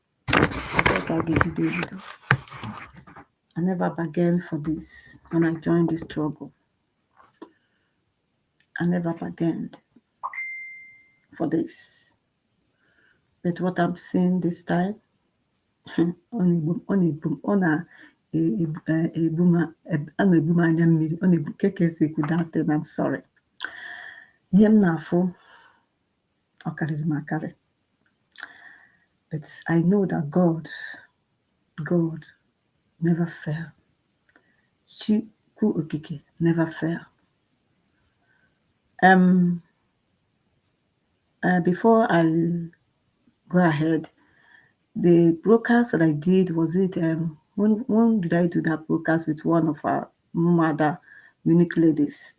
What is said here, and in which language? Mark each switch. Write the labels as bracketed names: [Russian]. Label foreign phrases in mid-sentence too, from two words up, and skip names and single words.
[English] I never bargained for this when I joined this struggle. I never bargained for this. But what I'm seeing this time, [Igbo] a na-ebu m anya mmiri, ọ na-ebu keke si ekwu [English] that thing, I'm sorry. [Igbo] Ihe m na-afụ ọ karịrị m akarị. [English] But I know that God never fail. Chukwu okike never fail. Before I go ahead, the broadcast that I did, was it when did I do that broadcast with one of our Umada unique ladies?